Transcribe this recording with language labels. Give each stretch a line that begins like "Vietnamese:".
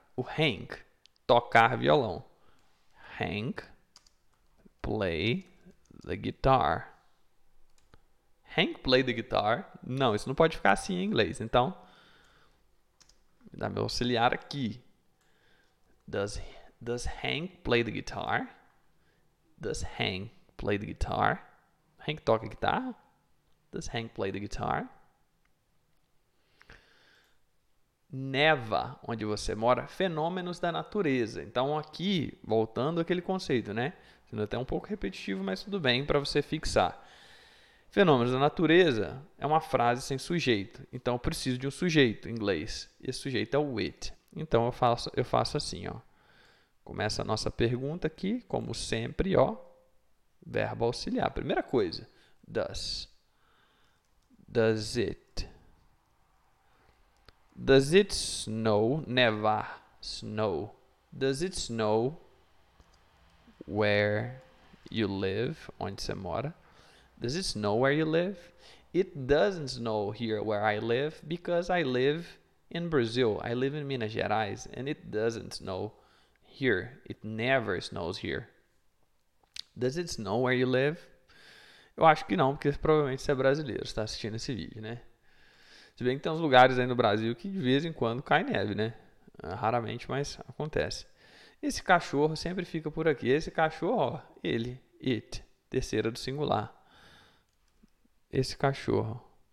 Portuguese: O Hank, tocar violão.
English: Hank, play the guitar. Hank play the guitar.
Portuguese: Não, isso não pode ficar assim em inglês. Então, dá meu auxiliar aqui.
English: Does Hank play the guitar? Does Hank play the guitar?
Portuguese: Hank toca guitarra?
English: Does Hank play the guitar?
Portuguese: Neva, onde você mora, fenômenos da natureza. Então aqui, voltando àquele conceito, né? Sendo até um pouco repetitivo, mas tudo bem para você fixar. Fenômenos da natureza é uma frase sem sujeito. Então eu preciso de um sujeito em inglês. Esse sujeito é o it. Então eu faço assim, ó. Começa a nossa pergunta aqui, como sempre, ó. Verbo auxiliar. Primeira coisa, does. Does it?
English: Does it snow? Nevar. Snow. Does it snow where you live?
Portuguese: Onde você mora?
English: Does it snow where you live? It doesn't snow here where I live because I live in Brazil. I live in Minas Gerais and it doesn't snow here. It never snows here. Does it snow where you live?
Portuguese: Eu acho que não, porque provavelmente você é brasileiro, está assistindo esse vídeo, né? Se bem que tem uns lugares aí no Brasil que de vez em quando cai neve, né? Raramente, mas acontece. Esse cachorro sempre fica por aqui. Esse cachorro, ó, ele, it, terceira do singular. Esse cachorro.